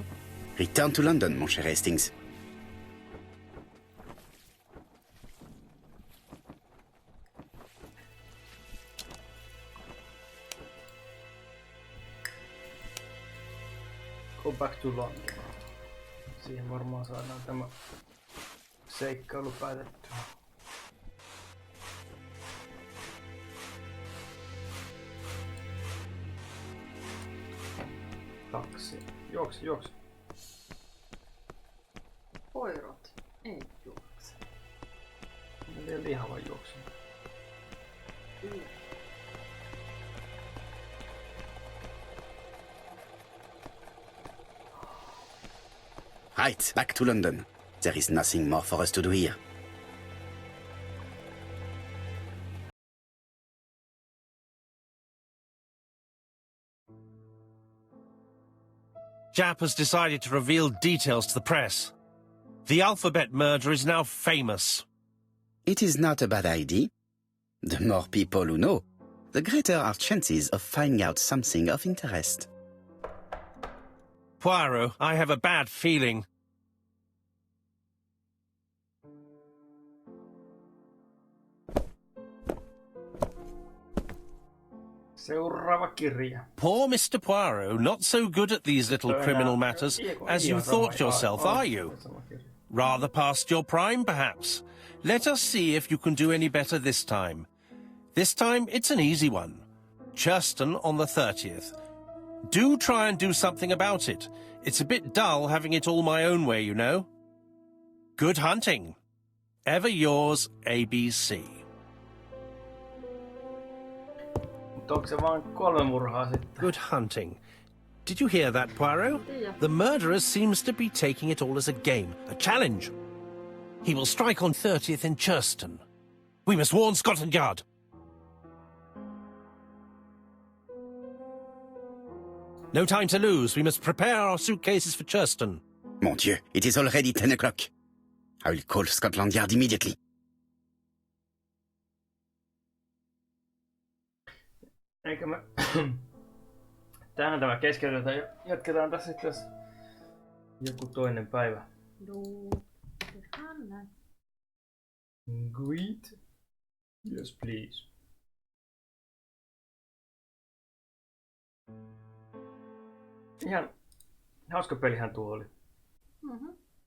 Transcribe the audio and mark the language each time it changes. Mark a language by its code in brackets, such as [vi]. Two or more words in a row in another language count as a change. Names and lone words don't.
[en] Return to London, [fr] mon cher [en] Hastings. Go back to London. [fi] Siihen varmaan saadaan tämä seikkailu päätettyä. Taksi. Juoksi, juoksi. Koirot ei juokse. Ne vielä lihava juoksi. [en] Right, back to London. There is nothing more for us to do here. Japp has decided to reveal details to the press. The alphabet murder is now famous. It is not a bad idea. The more people who know, the greater our chances of finding out something of interest. Poirot, I have a bad feeling. [fi] Seuraava kirja. [en] Poor Mr. Poirot, not so good at these little criminal matters as you thought yourself, are you? Rather past your prime, perhaps. Let us see if you can do any better this time. This time, it's an easy one. Churston on the 30th. Do try and do something about it. It's a bit dull having it all my own way, you know. Good hunting. Ever yours, ABC. [fi] Mutta onko se vaan 3 murhaa sitten? [en] Good hunting. Did you hear that, Poirot? The murderer seems to be taking it all as a game, a challenge. He will strike on 30th in Churston. We must warn Scotland Yard. No time to lose. We must prepare our suitcases for Churston. [fr] Mon Dieu, [en] it is already 10 o'clock. I will call Scotland Yard immediately. [fi] Eikö me... Tähän tämä keskeytetään ja jatketaan tässä sitten joku toinen päivä. [en] Greet? Yes, please. [fi] Ihan hauska pelihän tuo oli.